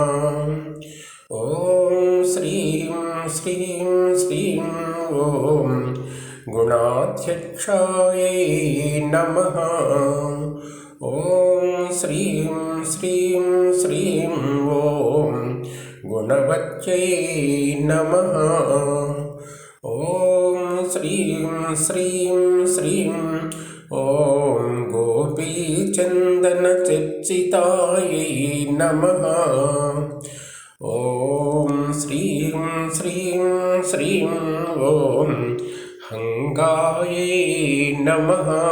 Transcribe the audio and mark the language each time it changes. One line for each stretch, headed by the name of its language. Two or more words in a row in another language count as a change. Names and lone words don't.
Sanskrit: ఓం శ్రీం శ్రీం శ్రీం ఓం గుణాధ్యక్షాయై నమః. ఓం శ్రీం శ్రీం శ్రీం ఓం గుణవత్యై నమః. ॐ श्रीं श्रीं श्रीं ॐ गोपीचन्दनचर्चितायै नमः। ॐ श्रीं श्रीं श्रीं ॐ हङ्गायै नमः।